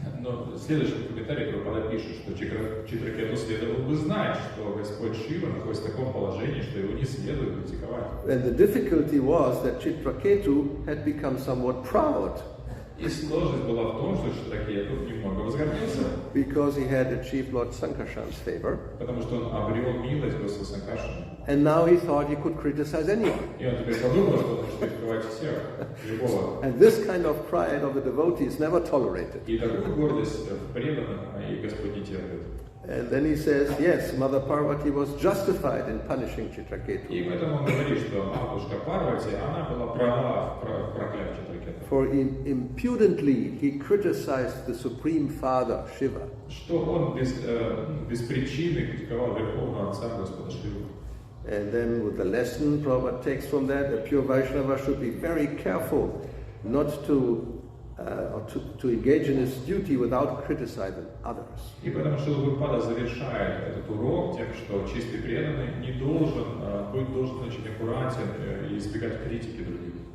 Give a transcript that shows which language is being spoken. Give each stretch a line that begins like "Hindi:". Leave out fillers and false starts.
Russian: Но в следующем комментарии Прабхупада пишет, что Читракету следовало бы знать, что Господь Шива находится в таком положении, что его не следует критиковать.
English: And the difficulty was that Chitraketu had become somewhat proud.
Russian: И сложность была в том, что Читракету немного возгордился.
English: Because he had achieved Lord Sankarshan's favor.
Russian: Потому что он обрел милость Господа Санкаршана.
English: And now he thought he could criticize anyone.
Russian: И он теперь подумал, что он может критиковать всех, любого.
English: And this kind of pride of the devotee is never tolerated.
Russian: И такую гордость в преданном и Господь не терпит.
English: And then he says, yes, Mother Parvati was justified in punishing Chitraketu.
Russian: И поэтому он говорит, что матушка Парвати, она была права в проклятии Читракету.
English: For impudently he criticized the Supreme Father, Shiva.
Russian: Что он без причины критиковал Верховного Отца Господа Шиву.
English: And then with the lesson Prabhupada takes from that, a pure Vaishnava should be very careful not to engage in his duty without criticizing others.
Russian: И потому что Прабхупада завершает этот урок тем, что чистый преданный должен очень аккуратен и избегать критики других.